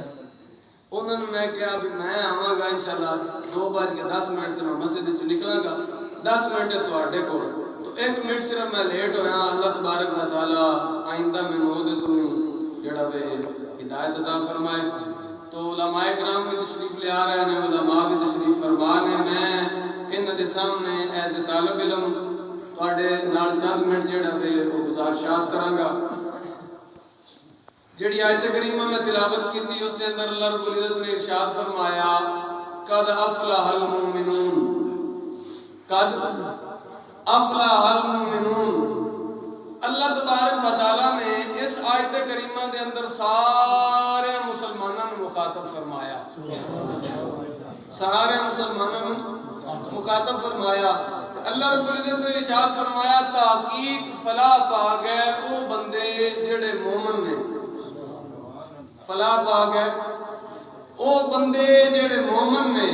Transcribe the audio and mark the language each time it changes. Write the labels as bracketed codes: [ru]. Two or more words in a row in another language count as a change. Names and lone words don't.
[pa] انہوں نے میں کہا بھی میں آواں گا انشاءاللہ 2:10 تے میں مسجد وچ نکلاں گا، 10 منٹ تواڈے کول، تو 1 منٹ صرف میں لیٹ ہویا، اللہ [ar] تبارک و تعالی [pa] آئندہ مینوں اودے تو جڑا وے ہدایت عطا فرمائے۔ تو [ur] علماء کرام بھی تشریف لے آ رہے ہیں، [pa] علماء بھی تشریف فرما نے، میں انہاں دے سامنے [en] as a [pa] طالب علم تواڈے نال چند منٹ جڑا وے او گزارشات کراں گا۔ [ur] جڑی آیت کریمہ میں تلاوت کی تھی اس کے اندر اللہ رب العزت نے ارشاد فرمایا [ar] قد افلح المؤمنون، قد افلح المؤمنون۔ [ur] اللہ [ar] تبارک و تعالیٰ [ur] نے اس آیت کریمہ دے اندر سارے مسلمانوں کو مخاطب فرمایا، سارے مسلمانوں کو مخاطب فرمایا۔ [pa] اللہ رب العزت نے ارشاد فرمایا تحقیق فلاح پا گئے او بندے جڑے مومن نے، فلاح پا گئے او بندے جڑے مومن نے۔